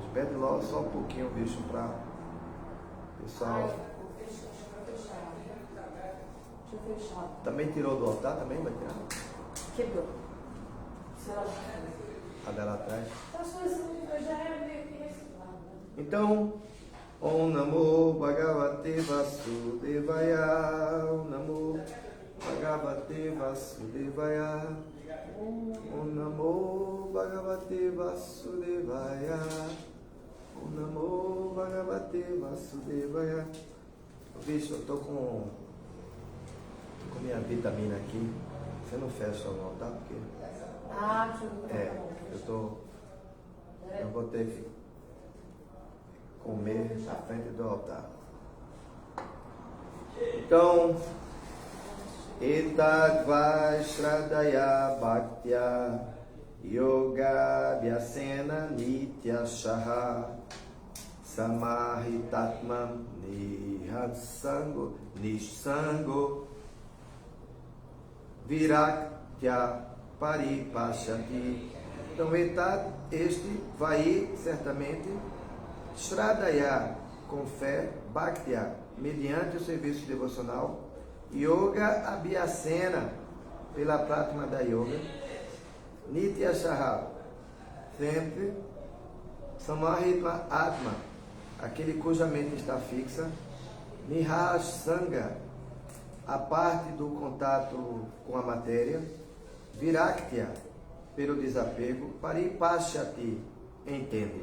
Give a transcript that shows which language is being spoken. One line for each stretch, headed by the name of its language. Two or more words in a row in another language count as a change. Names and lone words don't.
Portuguese: Pede logo só um pouquinho, bicho, para pessoal. Deixa eu fechar. Também tirou do altar? Também vai tirar? Quebrou. A dela atrás. Já é meio que reciclado. Então,
Sanskrit: Om Namo Bhagavate Vasudevaya, Om Namo Bhagavate Vasudevaya, Om Namo Bhagavate Vasudevaya, Om Namo Bhagavate Vasudevaya.
Portuguese: Bicho, eu tô com minha vitamina aqui. Você não fecha não, tá? Porque eu vou ter que comer na frente do altar. Então,
Sanskrit: Etagva Shradaya Bhaktya Yoga Vyasena Nitya Shaha Samahitatmam Nishsango Viraktya Paripashati.
Portuguese: Então, este vai certamente Shradaya, com fé, Bhaktya, mediante o serviço devocional,
Sanskrit: Yoga Abhyasena,
Portuguese: pela prática da Yoga,
Sanskrit: Nitya Shaha,
Portuguese: sempre,
Sanskrit: Samahitma Atma,
Portuguese: aquele cuja mente está fixa, Nihasanga, a parte do contato com a matéria, Viraktya, pelo desapego, Paripashati, entende.